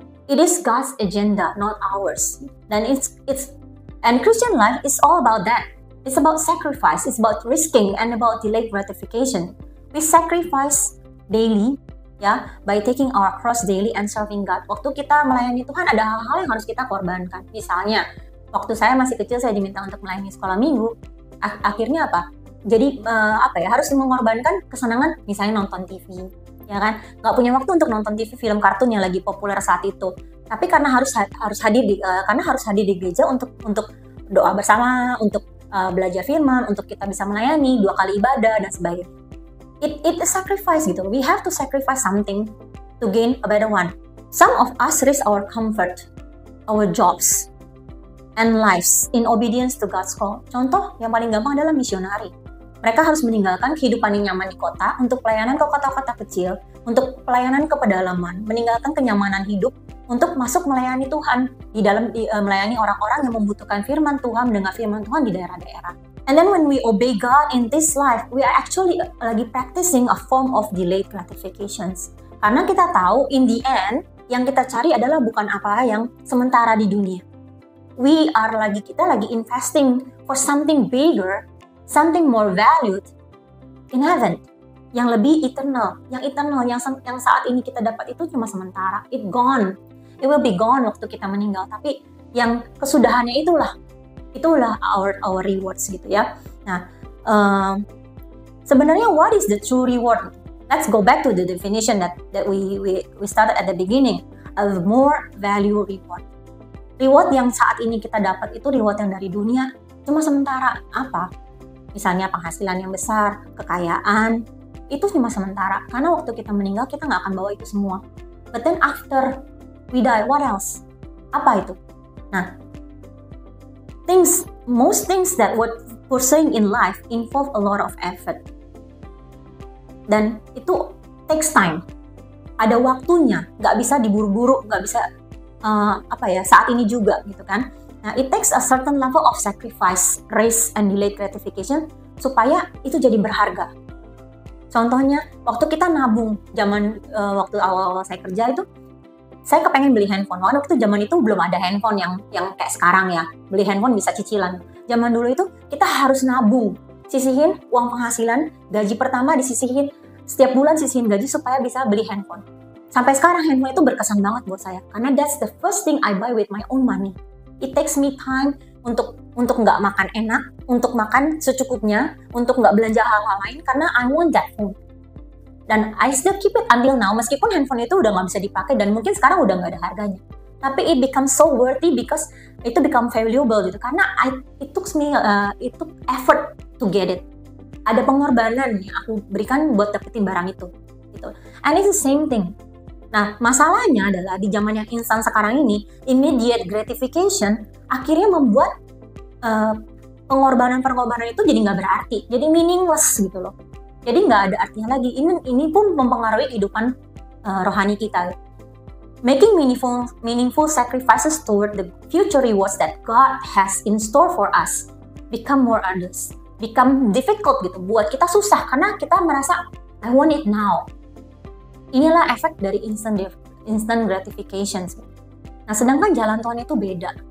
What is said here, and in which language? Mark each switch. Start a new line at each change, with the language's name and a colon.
English: It is God's agenda, not ours. Dan and Christian life is all about that. It's about sacrifice, it's about risking, and about delayed gratification. We sacrifice daily, ya, by taking our cross daily and serving God.
Indonesian: Waktu kita melayani Tuhan, ada hal-hal yang harus kita korbankan. Misalnya, waktu saya masih kecil, saya diminta untuk melayani sekolah minggu. Akhirnya apa? Jadi harus mengorbankan kesenangan, misalnya nonton TV, ya kan? Nggak punya waktu untuk nonton TV film kartun yang lagi populer saat itu. Tapi karena harus hadir di gereja untuk doa bersama, untuk belajar firman, untuk kita bisa melayani 2 kali ibadah dan sebagainya.
English: It is sacrifice gitu. We have to sacrifice something to gain a better one. Some of us risk our comfort, our jobs, and lives in obedience to God's call.
Indonesian: Contoh yang paling gampang adalah misionari. Mereka harus meninggalkan kehidupan yang nyaman di kota untuk pelayanan ke kota-kota kecil, untuk pelayanan ke pedalaman, meninggalkan kenyamanan hidup untuk masuk melayani Tuhan melayani orang-orang yang membutuhkan firman Tuhan, mendengar firman Tuhan di daerah-daerah.
English: And then when we obey God in this life, we are actually
Indonesian: lagi
English: practicing a form of delayed gratifications.
Indonesian: Karena kita tahu
English: in the end
Indonesian: yang kita cari adalah bukan apa yang sementara di dunia. Kita lagi
English: investing for something bigger, something more valued in heaven,
Indonesian: yang lebih eternal, yang saat ini kita dapat itu cuma sementara.
English: It will be gone
Indonesian: waktu kita meninggal. Tapi yang kesudahannya itulah
English: our rewards
Indonesian: gitu ya. Nah, sebenarnya
English: what is the true reward? Let's go back to the definition that we started at the beginning. A more value reward.
Indonesian: Reward yang saat ini kita dapat itu reward yang dari dunia cuma sementara. Apa? Misalnya penghasilan yang besar, kekayaan, itu cuma sementara. Karena waktu kita meninggal kita nggak akan bawa itu semua.
English: But then after we die, what else?
Indonesian: Apa itu?
English: Nah, most things that we're pursuing in life involve a lot of effort.
Indonesian: Dan itu
English: takes time.
Indonesian: ada waktunya, nggak bisa diburu-buru, nggak bisa saat ini juga gitu kan.
English: Nah, it takes a certain level of sacrifice, risk, and delayed gratification
Indonesian: supaya itu jadi berharga. Contohnya, waktu kita nabung, waktu awal-awal saya kerja itu, saya kepengen beli handphone. Waktu itu zaman itu belum ada handphone yang kayak sekarang ya, beli handphone bisa cicilan. Zaman dulu itu kita harus nabung, sisihin uang penghasilan, gaji pertama disisihin, setiap bulan sisihin gaji supaya bisa beli handphone. Sampai sekarang handphone itu berkesan banget buat saya, karena
English: that's the first thing I buy with my own money. It takes me time
Indonesian: untuk nggak makan enak, untuk makan secukupnya, untuk nggak belanja hal-hal lain, karena
English: I want that phone.
Indonesian: Dan
English: I still keep it until now,
Indonesian: meskipun handphone itu udah nggak bisa dipakai dan mungkin sekarang udah nggak ada harganya. Tapi
English: it becomes so worthy because
Indonesian: itu
English: become valuable
Indonesian: gitu, karena
English: it took effort to get it.
Indonesian: Ada pengorbanan yang aku berikan buat dapetin barang itu. Gitu.
English: And it's the same thing.
Indonesian: Nah, masalahnya adalah di zaman yang instan sekarang ini,
English: immediate gratification
Indonesian: akhirnya membuat pengorbanan itu jadi nggak berarti, jadi
English: meaningless
Indonesian: gitu loh. Jadi nggak ada artinya lagi. Ini pun mempengaruhi kehidupan rohani kita.
English: Making meaningful sacrifices toward the future rewards that God has in store for us become more arduous, become difficult gitu.
Indonesian: Buat kita susah karena kita merasa
English: I want it now.
Indonesian: Inilah efek dari instant gratification. Nah, sedangkan jalan Tuhan itu beda.